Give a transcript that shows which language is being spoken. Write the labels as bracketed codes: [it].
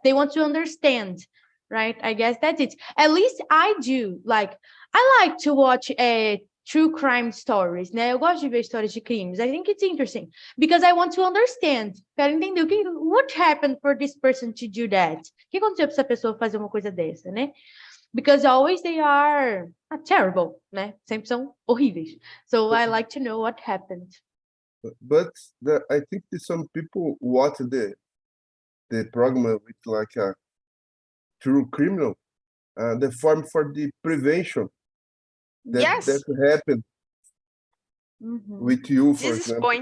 [en] They want to understand, right? I guess that's it. At least I do. Like, I like to watch true crime stories, né? [pt] Eu gosto de ver histórias de crimes. [en] I think it's interesting because I want to understand. [pt] Quero entender [en] what happened for this person to do that. [pt] O que aconteceu para essa pessoa fazer uma coisa dessa, né? [en] Because always they are terrible, né? [pt] Sempre são horríveis. [en] So I like to know what happened. But I think that some people watch the program with like a true criminal, the form for the prevention that happened with you, for example.